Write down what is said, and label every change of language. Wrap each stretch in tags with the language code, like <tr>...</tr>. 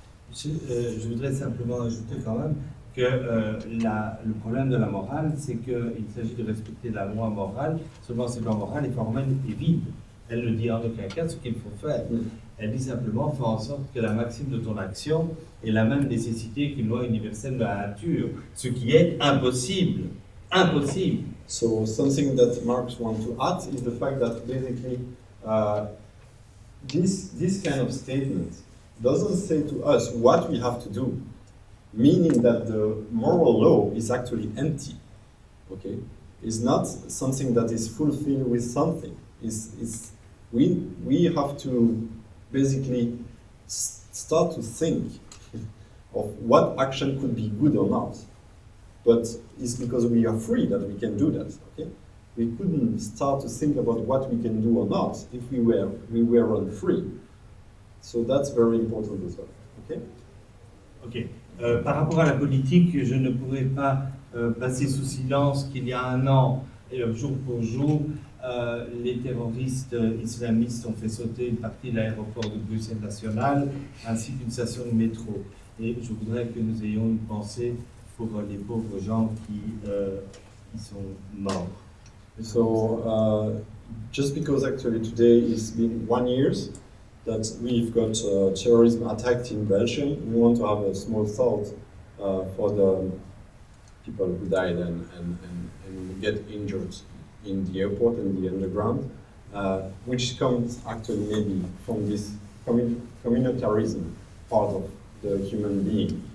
<fr>Je voudrais simplement ajouter quand même que le problème de la morale, c'est qu'il s'agit de respecter la loi morale, seulement cette loi morale est formelle et vide. Elle ne dit en aucun cas ce qu'il faut faire. Elle dit simplement, fais en sorte que la maxime de ton action ait la même nécessité qu'une loi universelle de la nature, ce qui est impossible. Impossible.</fr> <en>So something that Marx wants to add is the fact that basically this kind of statement doesn't say to us what we have to do, meaning that the moral law is actually empty. Okay, it's not something that is fulfilled with something. We have to basically start to think of what action could be good or not. But it's because we are free that we can do that. Okay, we couldn't start to think about what we can do or not if we were unfree. So that's very important as well. Okay. Ok.</en> <fr>Par rapport à la politique, je ne pourrais pas passer sous silence qu'il y a un an, jour pour jour, les terroristes islamistes ont fait sauter une partie de l'aéroport de Bruxelles National ainsi qu'une station de métro. Et je voudrais que nous ayons une pensée pour les pauvres gens qui sont morts.</fr> <en>So just because actually today it's been 1 year that we've got terrorism attacked in Belgium, we want to have a small thought for the people who died and get injured in the airport and the underground, which comes actually maybe from this communitarism part of the human being.</en>